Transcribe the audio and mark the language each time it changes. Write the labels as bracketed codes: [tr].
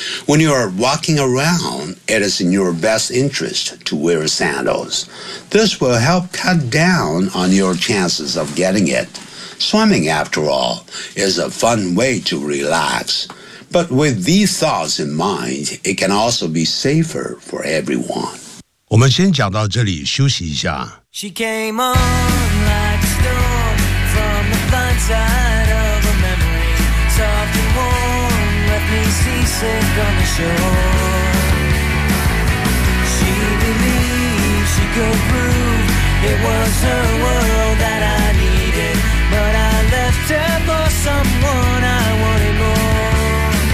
[en] When you are walking around, it is in your best interest to wear sandals. This will help cut down on your chances of getting it. Swimming, after all, is a fun way to relax. But with these thoughts in mind, it can also be safer for everyone. [zh] 我们先讲到这里，休息一下。 [en] She came on like a storm from the blind side of a memory, soft and warm, left me seasick on the shore. She believed she could prove it was her world that I needed, but I left her for someone I wanted more.